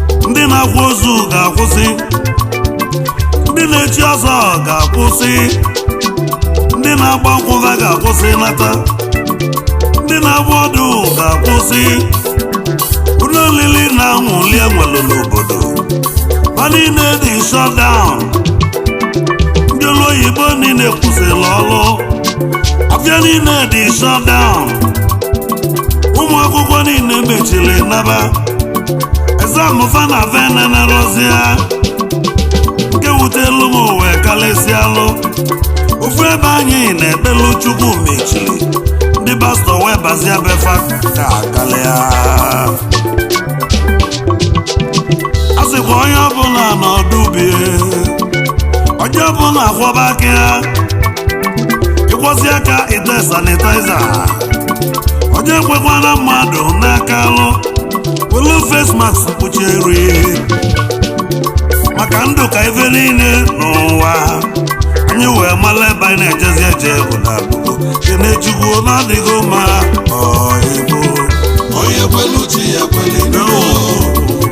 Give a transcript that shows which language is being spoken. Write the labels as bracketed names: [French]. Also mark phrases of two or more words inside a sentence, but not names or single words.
[Igbo] Ndị na-akwa ozu ga-akwụsị. Ndị na-echi ọzọ ga-akwụsị. Ndị na-agba nkwụ ha ga-akwụsị nata. Ndị na-agba ọdụ ga-akwụsị. Ụlọ olili na anwụli enwelu n'obodo. Ha niile dị [English] shut down. [Igbo] Ndị ọrụ oyibo niile kwụsịrị ọrụ. Afịa niile dị [English] shut down. [Igbo] Ụmụ akwụkwọ niile mechiri naba. Exam fa na fa enenelụzi ya. Nke wutelu m wee kalịsịalụ. Ofu ebe anyị na-ekpelu Chukwu mechiri. Ndị pastọ wee bazia be fa ka kalịa. A sịkwa onye ọbụla nọdụ bie, onye ọbụla akwọba aka ya, ịkwọzi aka ite sanitizer. Onye ekwekwana mmadụ n'aka alụ, welu [English] face mask [Igbo] kpuchie iru ya. Maka ndụ ka ife niile n'ụwa. Anyị wee mara ebe anyị na-ejezi eje bụ na abụgo. Kene Chukwu na ọ dịgo mma, ọ ịbụ. Onye kwelu chi ya kweli n'ụwa.